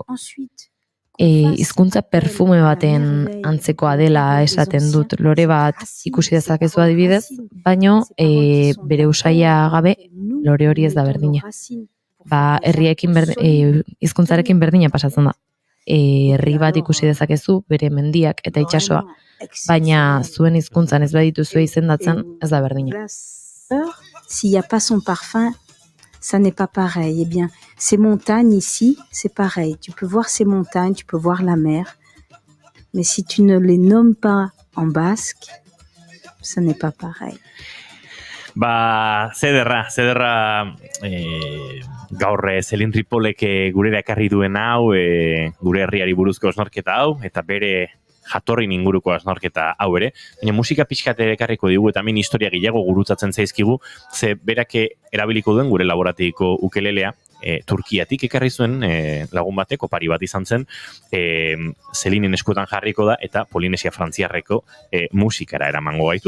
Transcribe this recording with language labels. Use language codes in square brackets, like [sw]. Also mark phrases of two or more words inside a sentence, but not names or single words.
[eu] Hizkuntza perfume baten antzekoa dela esaten dut, lore bat ikusi dezakezu adibidez, baino bere usaia gabe lore hori ez da berdina. Herriekin hizkuntzarekin berdina pasatzen da. Herri bat ikusi dezakezu bere mendiak eta itsasoa, baina zuen hizkuntzan ez badituzue izendatzen ez da berdina. [fr] S'il n'y a pas son parfum, ça n'est pas pareil. Eh bien, ces montagnes ici, c'est pareil. Tu peux voir ces montagnes, tu peux voir la mer, mais si tu ne les nommes pas en basque, ça n'est pas pareil. [eu] Zederra gaur Selin Ripolek gurera ekarri duen hau, gure herriari buruzko osnorketa hau, eta bere jatorrin inguruko osnorketa hau ere, baina musika pixkate ekarriko digu eta min historia gehiago gurutzatzen zaizkigu, ze berake erabiliko duen gure laboratiko ukelelea, Turkiatik ekarri zuen lagun batek, opari bat izan zen, Selinen eskuetan jarriko da eta Polinesia frantziarreko musikara eramango gaitu.